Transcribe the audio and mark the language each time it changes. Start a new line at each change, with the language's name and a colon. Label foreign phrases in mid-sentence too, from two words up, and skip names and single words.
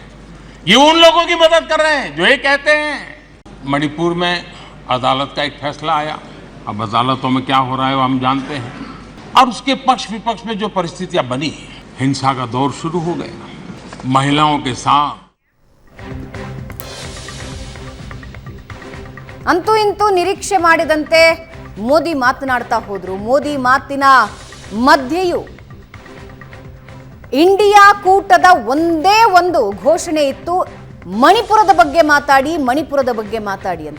Hindi: ये उन लोगों की मदद कर रहे हैं जो ये कहते हैं। मणिपुर में अदालत का एक फैसला आया, अब अदालतों में क्या हो रहा है वो हम जानते हैं, और उसके पक्ष विपक्ष में जो परिस्थितियां बनी, हिंसा का दौर शुरू हो गया, महिलाओं के साथ।
Kannada: ಅಂತೂ ಇಂತೂ ನಿರೀಕ್ಷೆ ಮಾಡಿದಂತೆ ಮೋದಿ ಮಾತನಾಡ್ತಾ ಹೋದ್ರು. ಮೋದಿ ಮಾತಿನ ಮಧ್ಯೆಯೂ ಇಂಡಿಯಾ ಕೂಟದ ಒಂದೇ ಒಂದು ಘೋಷಣೆ ಇತ್ತು, ಮಣಿಪುರದ ಬಗ್ಗೆ ಮಾತಾಡಿ ಅಂತ.